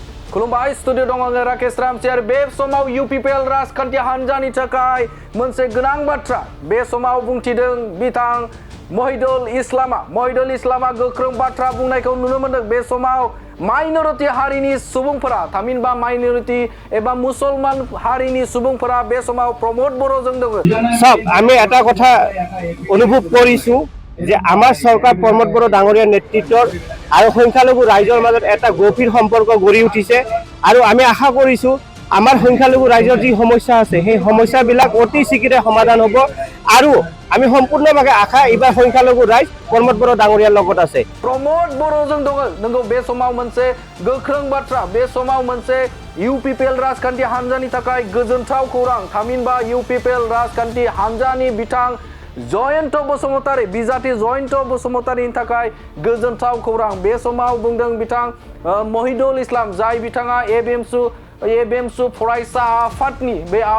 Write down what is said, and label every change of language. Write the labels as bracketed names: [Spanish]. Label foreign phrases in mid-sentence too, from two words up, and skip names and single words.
[Bodo] खुलुमबाय स्टुडिअ दङ आङो राकेश रामसियार बे समाव इउपिपिएल राजखान्थि हान्जानि थाखाय मोनसे गोनां बाथ्रा बे समाव बुंथिदों बिथां महिदुल इस्लामा गोख्रों बाथ्रा बुंनायखौ नुनो मोन्दों बे समाव माइनरिटी हारिनि सुबुंफोरा थामहिनबा माइनरिटी एबा मुसलमान हारिनि सुबुंफोरा बे समाव प्रमोद बर'जों दङ [Assamese] सब আমি এটা কথা অনুভৱ কৰিছো যে আমাৰ চৰকাৰ প্ৰমোদ বড়ো ডাঙৰীয়াৰ নেতৃত্বত আৰু সংখ্যালঘু ৰাইজৰ মাজত এটা গভীৰ সম্পৰ্ক গঢ়ি উঠিছে আৰু আমি আশা কৰিছো আমাৰ সংখ্যালঘু ৰাইজৰ যি সমস্যা আছে সেই সমস্যাবিলাক অতি শীঘ্ৰে সমাধান হ'ব আৰু আমি সম্পূৰ্ণভাৱে আশা এইবাৰ সংখ্যালঘু ৰাইজ প্ৰমোদ বড়ো ডাঙৰীয়াৰ লগত আছে [Bodo] प्रमोद बर'जों दङ नंगौ बे समाव मोनसे गोख्रों बाथ्रा बे समाव मोनसे इउपिपिएल राजखान्थि हान्जानि थाखाय गोजोनथाव खौरां थामहिनबा इउपिपिएल राजखान्थि हान्जानि बिथां जयन्त बसुमतारी बिजाथि जयन्त बसुमतारीनि थाखाय गोजोनथाव खौरां बे समाव बुंदों बिथां महिदुल इस्लाम जाय बिथाङा एबिएमसु फरायसा आफादनि बे